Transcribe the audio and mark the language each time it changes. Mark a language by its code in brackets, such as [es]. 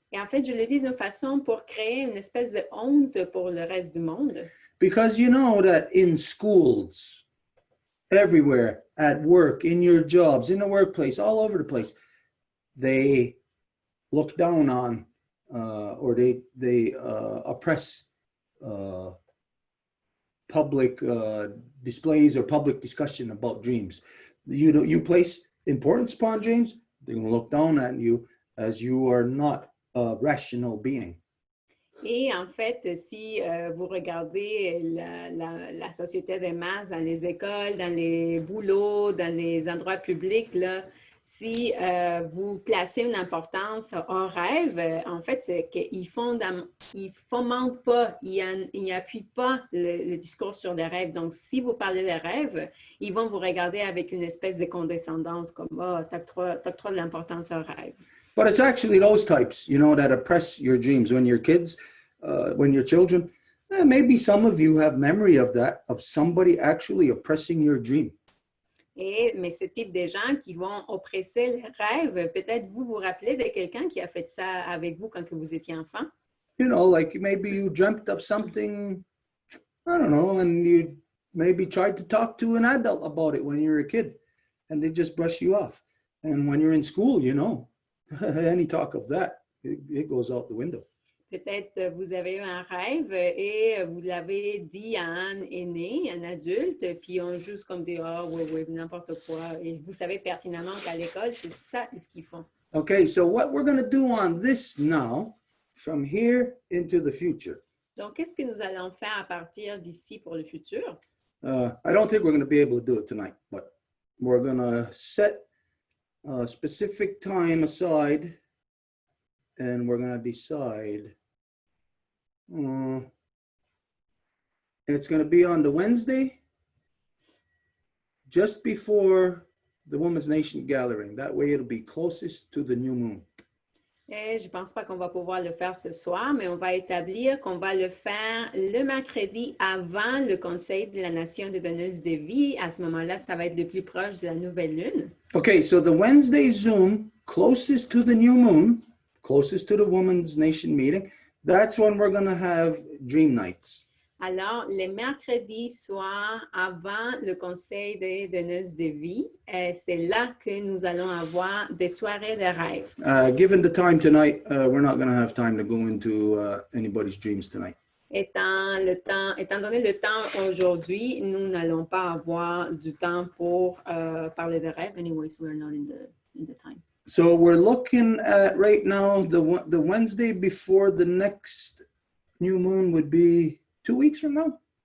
[fr] Et en fait, je le dis d'une façon pour créer une espèce de honte pour le reste du monde. [en] Because you know that in schools, everywhere, at work, in your jobs, in the workplace, all over the place, they look down on or they oppress public displays or public discussion about dreams. You place importance upon dreams, they're going to look down at you as you are not a rational being. [fr] Et en fait, si vous regardez la société des masses dans les écoles, dans les boulots, dans les endroits publics, là, si vous placez une importance au rêve, en fait, c'est qu'ils ne fomentent pas, ils n'appuient pas le discours sur les rêves. Donc, si vous parlez des rêves, ils vont vous regarder avec une espèce de condescendance, comme « Ah, t'as trop de l'importance au rêve ». [en] But it's actually those types, you know, that oppress your dreams when you're kids, when you're children. Maybe some of you have memory of that, of somebody actually oppressing your dream. [fr] Mais ce type de gens qui vont oppresser les rêves, peut-être vous vous rappelez de quelqu'un qui a fait ça avec vous quand vous étiez enfant? [en] You know, like maybe you dreamt of something, I don't know, and you maybe tried to talk to an adult about it when you were a kid, and they just brush you off. And when you're in school, you know, any talk of that, it goes out the window. [fr] Peut-être vous avez eu un rêve et vous l'avez dit à un aîné, un adulte, puis on juste comme dit « Ah, oui, n'importe quoi ». Et vous savez pertinemment qu'à l'école, c'est ça ce qu'ils font. [en] Okay, so what we're going to do on this now, from here into the future. [fr] Donc, qu'est-ce que nous allons faire à partir d'ici pour le futur? [en] I don't think we're going to be able to do it tonight, but we're going to set a specific time aside and we're going to decide It's going to be on the Wednesday, just before the Women's Nation Gathering. That way it'll be closest to the new moon. [fr] Et je ne pense pas qu'on va pouvoir le faire ce soir, mais on va établir qu'on va le faire le mercredi avant le Conseil de la Nation des donneuses de vie. À ce moment-là, ça va être le plus proche de la nouvelle lune. [en] Okay, so the Wednesday Zoom closest to the new moon, closest to the Women's Nation meeting, that's when we're going to have dream nights. [fr] Alors, les mercredis soirs avant le Conseil des donneuses de vie, c'est là que nous allons avoir des soirées de rêve. [en] Given the time tonight, we're not going to have time to go into anybody's dreams tonight. [fr] Étant donné le temps aujourd'hui, nous n'allons pas avoir du temps pour parler de rêve. [en] Anyways, we're not in the time. So we're looking at right now, the Wednesday before the next new moon would be 2 weeks from now.